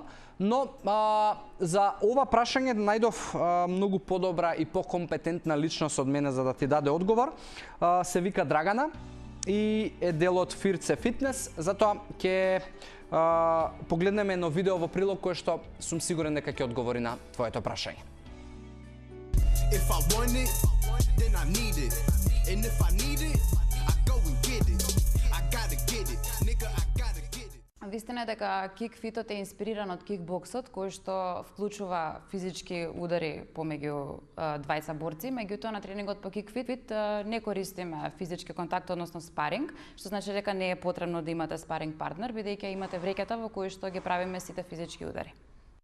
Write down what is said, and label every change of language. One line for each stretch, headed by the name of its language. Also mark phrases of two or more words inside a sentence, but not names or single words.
Macedonian: Но за ова прашање најдов многу подобра и покомпетентна личност од мене за да ти даде одговор. Се вика Драгана и е дел од Фирце Фитнес, затоа ќе погледнеме едно видео во прилог кое што сум сигурен дека ќе одговори на твоето прашање.
English: If I want it, then I need it. And if I need it, I go and get it. I gotta get it. Nigga, I gotta get it.
Macedonian: Вистина е дека кикфитот е инспириран од кикбоксот, кој што вклучува физички удари помеѓу двајца борци, меѓутоа на тренингот по кикфит не користиме физички контакт, односно спаринг, што значи дека не е потребно да имате спаринг партнер, бидејќи имате вреќата во кој што ги правиме сите физички удари.